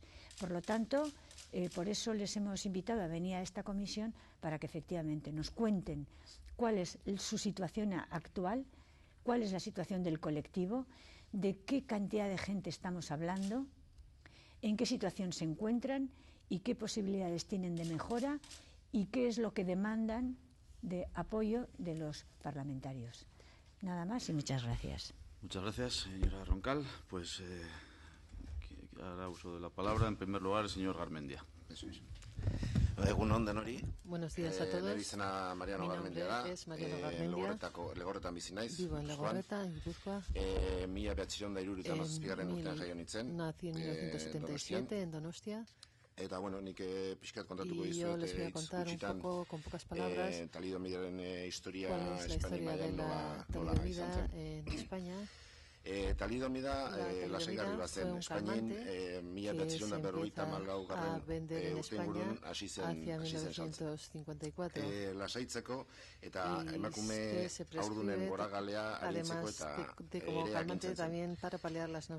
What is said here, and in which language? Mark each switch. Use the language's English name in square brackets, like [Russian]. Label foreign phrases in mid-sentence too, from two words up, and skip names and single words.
[Spanish] Por lo tanto, por eso les hemos invitado a venir a esta comisión para que efectivamente nos cuenten cuál es su situación actual, cuál es la situación del colectivo, de qué cantidad de gente estamos hablando, en qué situación se encuentran y qué posibilidades tienen de mejora y qué es lo que demandan de apoyo de los parlamentarios. Nada más y muchas gracias. Muchas gracias, señora Roncal. Pues hará uso de la palabra, en primer lugar, el señor Garmendia. Eso es. [Basque] Egun on denori. [Spanish] Buenos días a todos. [Basque] Nire izena Mariano Garmendia da. [Spanish] Mi nombre es Mariano Garmendia. [Basque] Legorretan bizi naiz. [Spanish] Vivo en Legorreta, en Gipuzkoa. [Basque] 1977 urtean jaio nintzen. [Spanish] Nací en 1977 en Donostia. [Basque] Eta, bueno, nik pixkat kontatuko [Spanish] y yo [Basque] dizuet, [Spanish] les voy a contar un poco, con pocas palabras, [Basque] talidomidaren historia [Spanish] cuál es la historia de la talidomida en España. [Basque] Talidomida lasaigarri bat zen Espainian, 1954 urte hasi zen saltzen. Lasaitzeko eta emakume haurdunen goragalea arintzeko eta ere agintzen zen.